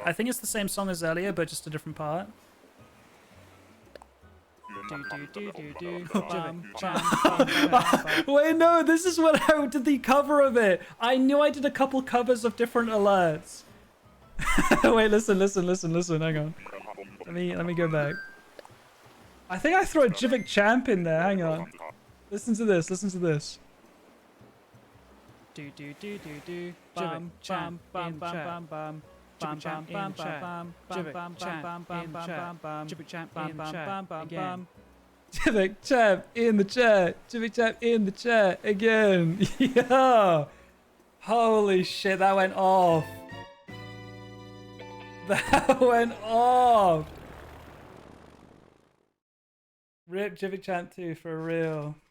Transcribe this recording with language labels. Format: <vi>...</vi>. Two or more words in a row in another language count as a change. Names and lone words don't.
<en>I think it's the same song as earlier, but just a different part. Wait, no, this is what I did the cover of it. I knew I did a couple covers of different alerts. Wait, listen, hang on. Let me go back. I think I throw a jvckk in there, hang on. Listen to this. Bam, bam, bam, bam, bam, bam. Bam, bam, bam, bam, bam, bam, bam, bam, bam, bam, jvckk in the chat. Jvckk in the chat again. Yeah. Holy shit, that went off. That went off. Rip jvckk too, for real.</en>